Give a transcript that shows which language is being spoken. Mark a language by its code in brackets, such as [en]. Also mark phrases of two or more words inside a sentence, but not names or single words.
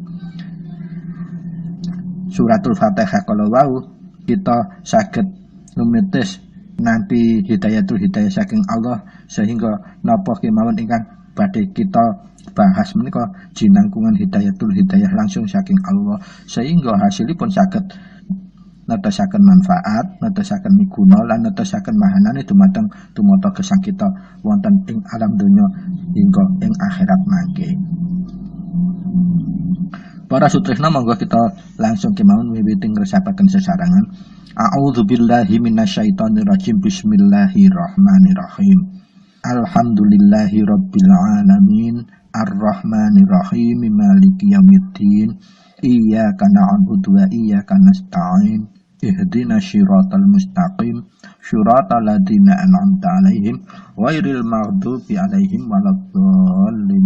[jv] suratul Fatihah kala wau kita saged numitis nampi [ar] هداية الهداية [jv] saking Allah sehingga napa kemawon ingkang badhe kita bahas menika jinangkungan [ar] هداية الهداية [jv] langsung saking Allah sehingga hasilipun saged netosaken manfaat, netosaken miguna lan netosaken mahanane dumateng tumata gesang kita wonten ing alam donya hingga ing akhirat mangke. Para sutresna monggo kita langsung kemawon miwiti ngresapaken sesarangan. [ar] أعوذ بالله من الشيطان الرجيم. بسم الله الرحمن الرحيم. الحمد لله رب العالمين. الرحمن الرحيم. مالك يوم الدين. إياك نعبد وإياك نستعين. اهدنا الصراط المستقيم. صراط الذين أنعمت عليهم غير المغضوب عليهم ولا الضالين.